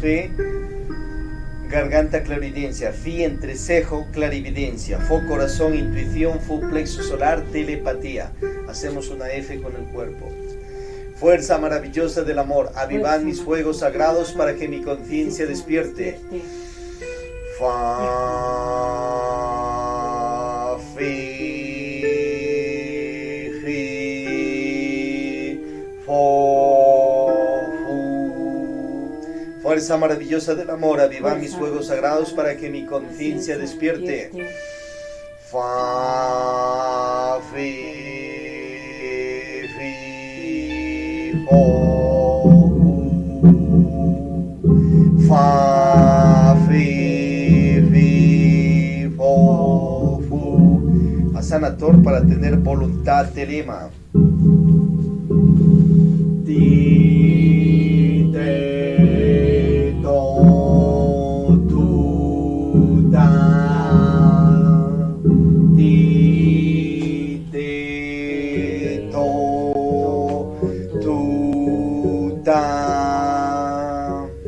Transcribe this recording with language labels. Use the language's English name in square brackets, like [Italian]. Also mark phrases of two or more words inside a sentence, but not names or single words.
[Spanish] Fe, garganta, clarividencia. Fi, entrecejo, clarividencia. Fo, corazón, intuición. Fu, plexo solar, telepatía. Hacemos una F con el cuerpo. Fuerza maravillosa del amor, avivad mis fuegos sagrados para que mi conciencia despierte. Fa, fi, fi, fo, fu. Fuerza maravillosa del amor, avivad mis fuegos sagrados para que mi conciencia despierte. Fa, fi, fa, fi, fi, fo, fu. Asana Tor para tener voluntad de lema. Ti, te, to, tu, da. Ti, te, to, tu, da.